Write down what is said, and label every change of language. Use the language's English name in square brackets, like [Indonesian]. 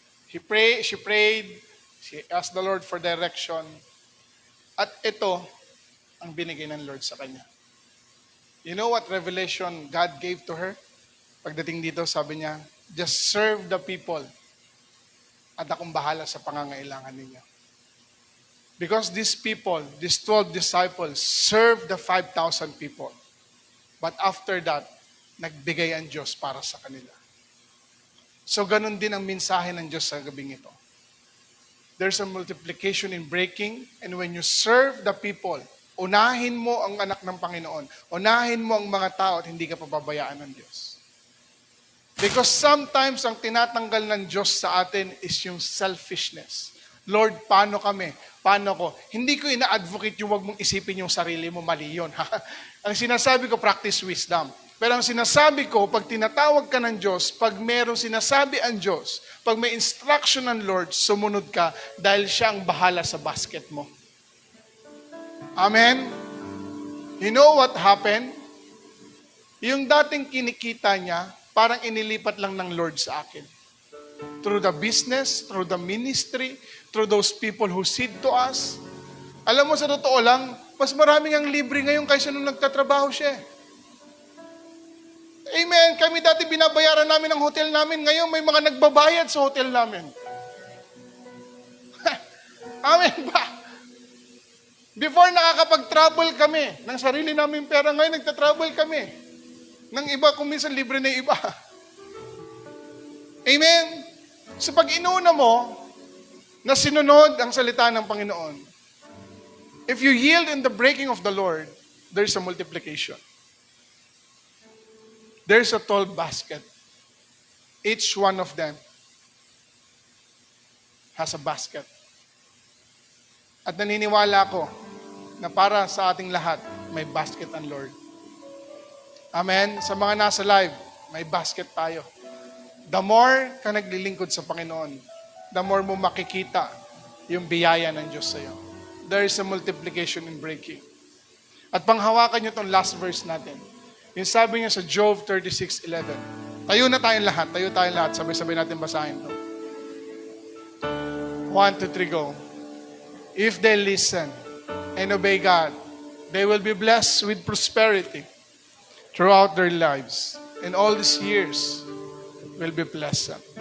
[English] She prayed, she asked the Lord for direction. [Filipino] At ito, ang binigay ng Lord sa kanya. [English] You know what revelation God gave to her? [Filipino] Pagdating dito, sabi niya, [English] just serve the people [Filipino] at akong bahala sa pangangailangan ninyo. [English] Because these people, these 12 disciples, served the 5,000 people. But after that, [Filipino] nagbigay ang Diyos para sa kanila. So ganun din ang mensahe ng Diyos sa gabing ito. [English] There's a multiplication in breaking, and when you serve the people, [Filipino] unahin mo ang anak ng Panginoon. Unahin mo ang mga tao at hindi ka pababayaan ng Diyos. [English] Because sometimes [Filipino] ang tinatanggal ng Diyos sa atin is yung selfishness. Lord, paano kami? Paano ko? Hindi ko ina-advocate yung wag mong isipin yung sarili mo, mali yun. Ang sinasabi ko, [English] practice wisdom. [Filipino] Pero ang sinasabi ko, pag tinatawag ka ng Diyos, pag merong sinasabi ang Diyos, pag may instruction ng Lord, sumunod ka dahil siya ang bahala sa basket mo. Amen? [English] You know what happened? [Filipino] Yung dating kinikita niya, parang inilipat lang ng Lord sa akin. [English] Through the business, through the ministry, through those people who seed to us. [Filipino] Alam mo, sa totoo lang, mas maraming ang libre ngayon kaysa nung nagtatrabaho siya. Amen. Kami dati binabayaran namin ang hotel namin. Ngayon may mga nagbabayad sa hotel namin. Amen ba? Before nakakapag-travel kami ng sarili namin pera, ngayon nagta-travel kami. Nang iba, kung minsan libre na iba. [English] Amen. [Filipino] So pag inuna mo na sinunod ang salita ng Panginoon, [English] if you yield in the breaking of the Lord, there's a multiplication. There's a 12 basket. Each one of them has a basket. [Filipino] At naniniwala ko na para sa ating lahat, may basket ang Lord. Amen? Sa mga nasa live, may basket tayo. The more ka naglilingkod sa Panginoon, the more mo makikita yung biyaya ng Diyos sa iyo. [English] There is a multiplication in breaking. [Filipino] At panghawakan nyo itong last verse natin. Yung sabi niya sa Job 36:11. Tayo na tayong lahat. Tayo tayong lahat. Sabay-sabay natin basahin ito. [English] 1, 2, 3, go. If they listen and obey God, they will be blessed with prosperity throughout their lives. In all these years, will be pleasant.